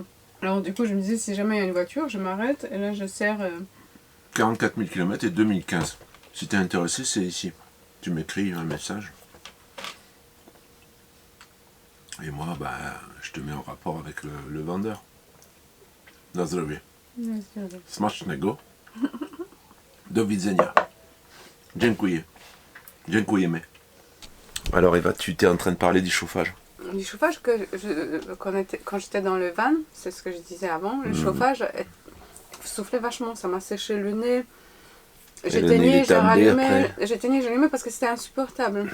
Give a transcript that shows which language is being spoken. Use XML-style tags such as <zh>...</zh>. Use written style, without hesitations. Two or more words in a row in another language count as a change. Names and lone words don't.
<fr>Alors du coup je me disais si jamais il y a une voiture, je m'arrête et là je serre... 44 000 km et 2015. Si t'es intéressé, c'est ici. Tu m'écris un message. Et moi, je te mets en rapport avec le vendeur.</fr> <pl>Na zdrowie. Smacznego. Do widzenia. Dziękuję. Dziękujemy.</pl> <fr>Alors Eva, tu étais en train de parler du chauffage. Du chauffage, quand j'étais dans le van, c'est ce que je disais avant, le chauffage soufflait vachement, ça m'a séché le nez. J'éteignais, j'allumais parce que c'était insupportable.</fr>